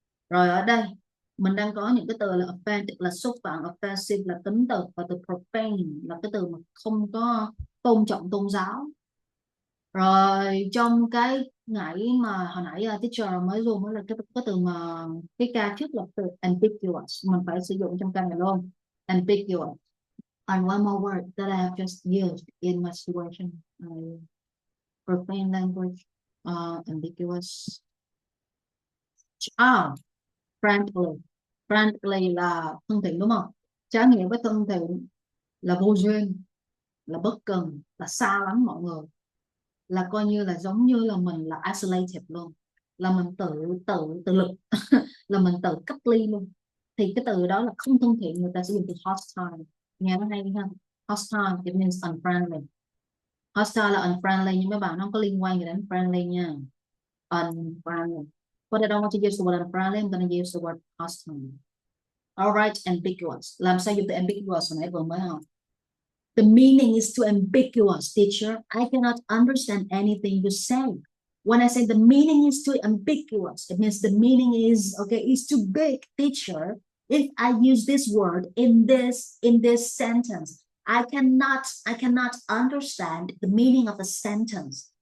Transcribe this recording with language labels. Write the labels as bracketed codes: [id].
[vi] Rồi ở đây mình đang có những cái từ là offensive là xúc phạm, offensive là tính từ, và từ profane là cái từ mà không có tôn trọng tôn giáo. Rồi trong cái ngày mà hồi nãy teacher mới dùng là cái từ mà cái ca trước là từ ambiguous, mình phải sử dụng trong ca này luôn, ambiguous. [en] And one more word that I have just used in my situation, profane language, ambiguous. Friendly. [vi] Friendly là thân thiện đúng không? Trái nghĩa với thân thiện là vô duyên, là bất cần, là xa lắm mọi người, là coi như là giống như là mình là isolated luôn, là mình tự lực là mình tự cách ly luôn. Thì cái từ đó là không thân thiện, người ta sử dụng từ hostile. Nghe nó hay ha, [en] hostile it means unfriendly. [vi] Hostile là unfriendly, nhưng mấy bạn nó không có liên quan gì đến friendly nha. [en] Unfriendly, but I don't want to use the word unfriendly, I'm going to use the word hostile. Alright, ambiguous. [vi] Làm sao dùng từ ambiguous hồi nãy vừa mới học? [en] The meaning is too ambiguous, teacher. I cannot understand anything you say. When I say the meaning is too ambiguous, it means the meaning is is too big, teacher. If I use this word in this sentence, I cannot understand the meaning of the sentence.